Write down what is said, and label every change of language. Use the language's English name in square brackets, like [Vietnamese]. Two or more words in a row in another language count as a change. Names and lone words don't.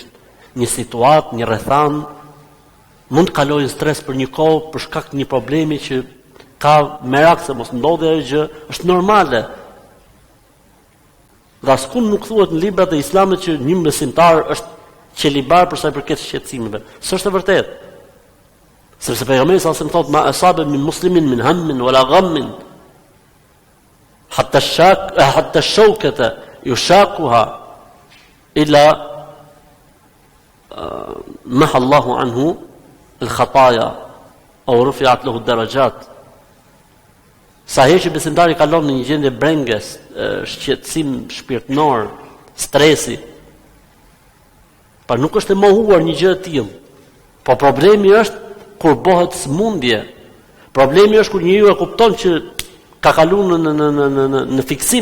[Albanian] Një situatë, një rrethan, mund të kalojë stres për një kohë për shkak të një problemi që ka merak se mos ndodhi ajo gjë, është normale. Dhe askund nuk thuhet në librat e Islamit që një besimtar është qelibar për sa i përket shqetësimeve. S'është e vërtetë. Sepse pejgamberi sa më thotë [Arabic] ما أصاب من مسلم من هم ولا غم حتى شوكة يشاكها إلا محا الله عنه الخطايا أو رفعت له الدرجات. [Albanian] Sa herë që besimtari kalon në një gjendje brenges, shqetësim shpirtënor, stresi, pa nuk është e mohuar një gjë e tillë. Po problemi është kur bëhet smundje. Problemi është kur njeriu e kupton që ka kaluar në fiksim.